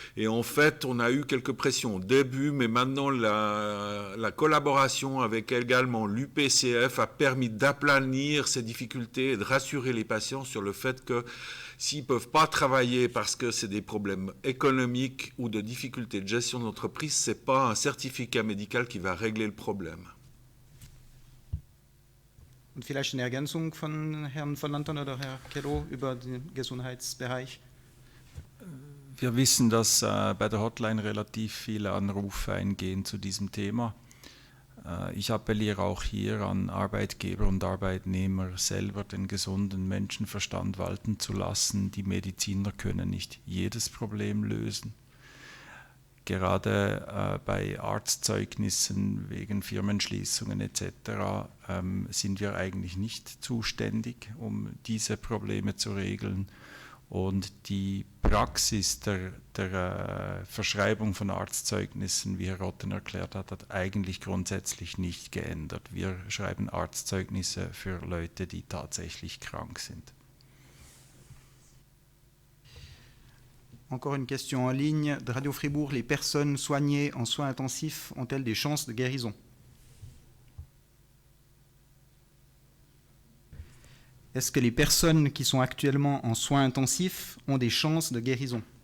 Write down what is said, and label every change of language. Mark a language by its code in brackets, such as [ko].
[fr] Et en fait, on a eu quelques pressions au début, mais maintenant la collaboration avec également l'UPCF a permis d'aplanir ces difficultés et de rassurer les patients sur le fait que s'ils ne peuvent pas travailler parce que c'est des problèmes économiques ou de difficultés de gestion d'entreprise, ce n'est pas un certificat médical qui va régler le problème. [de] Und vielleicht eine Ergänzung von Herrn von Lanton oder Herr Kello über den Gesundheitsbereich? Wir wissen, dass bei der Hotline relativ viele Anrufe eingehen zu diesem Thema. Ich appelliere auch hier an Arbeitgeber und Arbeitnehmer, selber den gesunden Menschenverstand walten zu lassen. Die Mediziner können nicht jedes Problem lösen. Gerade bei Arztzeugnissen wegen Firmenschließungen etc. Sind wir eigentlich nicht zuständig, um diese Probleme zu regeln. Und die Praxis der Verschreibung von Arztzeugnissen, wie Herr Otten erklärt hat, hat eigentlich grundsätzlich nicht geändert. Wir schreiben Arztzeugnisse für Leute, die tatsächlich krank sind. [fr] Encore une question en ligne de Radio Fribourg. Les personnes soignées en soins intensifs ont-elles des chances de guérison? Est-ce que les personnes qui sont actuellement en soins intensifs ont des chances de guérison?